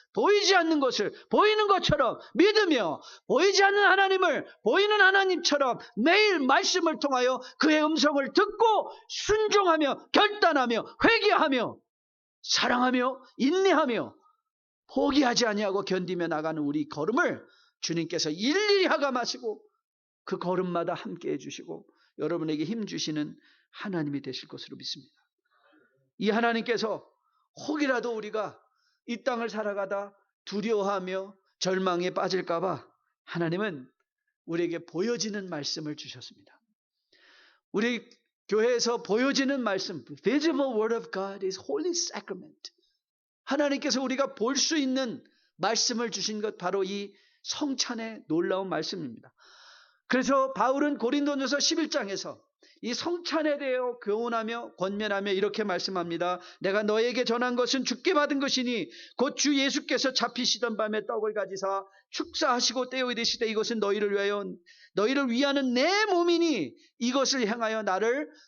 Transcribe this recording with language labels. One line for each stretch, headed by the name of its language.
Korean: 보이지 않는 것을 보이는 것처럼 믿으며 보이지 않는 하나님을 보이는 하나님처럼 매일 말씀을 통하여 그의 음성을 듣고 순종하며 결단하며 회개하며 사랑하며 인내하며 포기하지 아니하고 견디며 나가는 우리 걸음을 주님께서 일일이 하감하시고 그 걸음마다 함께 해주시고 여러분에게 힘 주시는 하나님이 되실 것으로 믿습니다. 이 하나님께서 혹이라도 우리가 이 땅을 살아가다 두려워하며 절망에 빠질까봐 하나님은 우리에게 보여지는 말씀을 주셨습니다. 우리 교회에서 보여지는 말씀,
English: visible word of God is holy sacrament.
Korean: 하나님께서 우리가 볼 수 있는 말씀을 주신 것 바로 이 성찬의 놀라운 말씀입니다. 그래서 바울은 고린도전서 11장에서 이 성찬에 대하여 교훈하며 권면하며 이렇게 말씀합니다. 내가 너에게 전한 것은 주께 받은 것이니 곧 주 예수께서 잡히시던 밤에 떡을 가지사 축사하시고 떼어 이르시되 이것은 너희를 위하는 내 몸이니 이것을 행하여 나를